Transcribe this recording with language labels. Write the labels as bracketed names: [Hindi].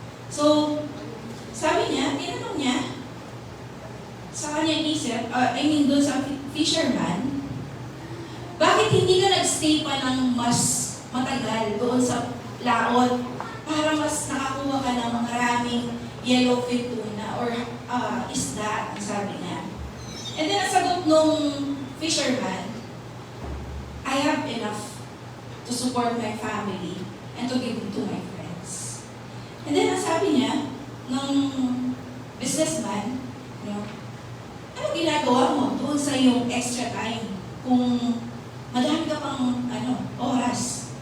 [Filipino] So, sabi niya, tinanong niya, sa kanyang isip, doon sa fisherman, bakit hindi ka nagstay pa ng mas matagal doon sa laot para mas nakakuha ka ng maraming yellowfin tuna or isda, sabi niya. [English] And then, [Filipino] ang sagot nung [English] fisherman, I have enough to to support my family, and to give to my friends. [Filipino] And then, ang sabi niya, ng businessman, ano ginagawa mo doon sa iyong extra time kung madami ka pang oras?